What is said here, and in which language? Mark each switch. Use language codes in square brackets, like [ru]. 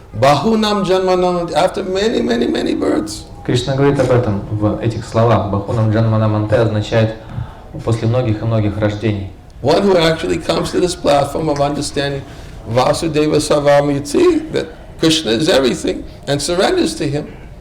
[sa] Bahunam janmanamante, [en] after many, many, many births. [ru] Кришна говорит об этом в этих словах. Бахунам Джанмана Манте означает после многих и многих рождений. [en] One who actually comes to this platform of understanding [sa] Vasudeva Savamiti, [en] that Krishna is everything, and surrenders to him.